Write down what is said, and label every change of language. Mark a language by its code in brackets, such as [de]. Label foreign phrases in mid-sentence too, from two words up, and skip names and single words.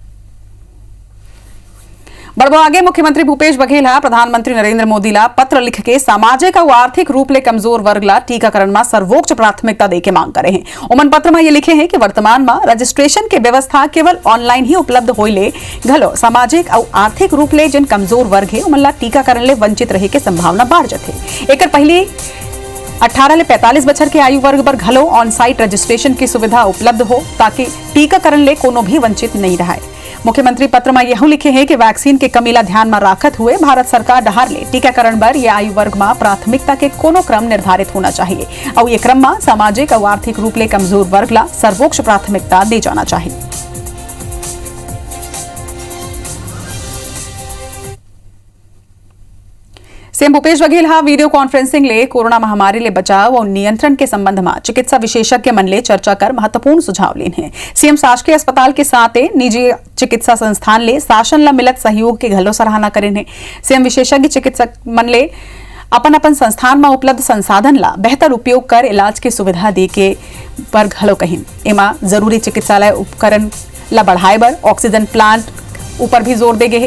[hne] बढ़ो आगे मुख्यमंत्री भूपेश बघेल प्रधानमंत्री नरेंद्र मोदी ला पत्र लिख के सामाजिक और आर्थिक रूप ले कमजोर वर्ग ला टीकाकरण में सर्वोच्च प्राथमिकता देके मांग करे हैं। उमन पत्र में ये लिखे हैं कि वर्तमान में रजिस्ट्रेशन के व्यवस्था केवल ऑनलाइन ही उपलब्ध होइले घलो सामाजिक और आर्थिक रूप ले जिन कमजोर वर्ग है उमन ला टीकाकरण ले वंचित रहे के संभावना बढ़ जाथे। एक पहले 18 ले 45 बछर के आयु वर्ग पर घलो [en] on site registration [hne] की सुविधा उपलब्ध हो ताकि टीकाकरण ले कोनो भी वंचित नहीं रहे। मुख्यमंत्री पत्र में यह लिखे हैं कि वैक्सीन के कमी ला ध्यान में राखत हुए भारत सरकार डहार ले टीकाकरण पर यह आयु वर्ग में प्राथमिकता के कोनो क्रम निर्धारित होना चाहिए और ये क्रम में सामाजिक और आर्थिक रूप ले कमजोर वर्ग ला सर्वोच्च प्राथमिकता दे जाना चाहिए। सीएम भूपेश बघेल [en] video conferencing [hne] ले कोरोना महामारी ले बचाव और नियंत्रण के संबंध में चिकित्सा विशेषज्ञ मन ले चर्चा कर महत्वपूर्ण सुझाव लेन है। सीएम शासकीय अस्पताल के साथ निजी चिकित्सा संस्थान ले शासन ला मिलत सहयोग के घलो सराहना करेन है। सीएम विशेषज्ञ चिकित्सक मन ले अपन अपन संस्थान में उपलब्ध संसाधन ला बेहतर उपयोग कर इलाज की सुविधा दे के पर घलो कहिन। एमा जरूरी चिकित्सालय उपकरण ला बढ़ाए बर [en] oxygen plant [hne] ऊपर भी जोर देगे।